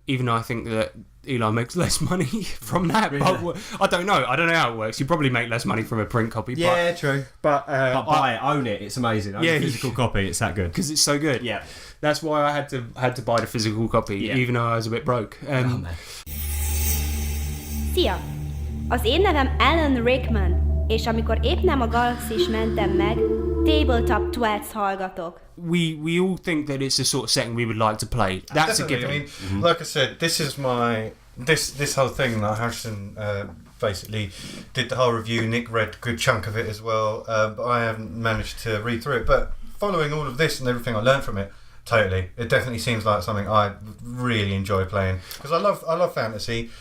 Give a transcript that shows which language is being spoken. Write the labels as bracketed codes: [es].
[en] Even though I think that Eli makes less money from that. But I don't know how it works. You probably make less money from a print copy. Yeah, true. But buy it, own it. It's amazing. Own a physical copy. It's that good. Because it's so good. Yeah. That's why I had to buy the physical copy, even though I was a bit broke. [hu] Szia! Az én nevem Alan Rickman, és amikor épp nem a galaxis mentem meg, TableTopTwats hallgatok. [en] We all think that it's the sort of setting we would like to play. That's Definitely. a given. I mean, like I said, this is my this whole thing that Harrison basically did the whole review. Nick read a good chunk of it as well, but I haven't managed to read through it. But following all of this and everything I learned from it, totally, it definitely seems like something I really enjoy playing because I love fantasy.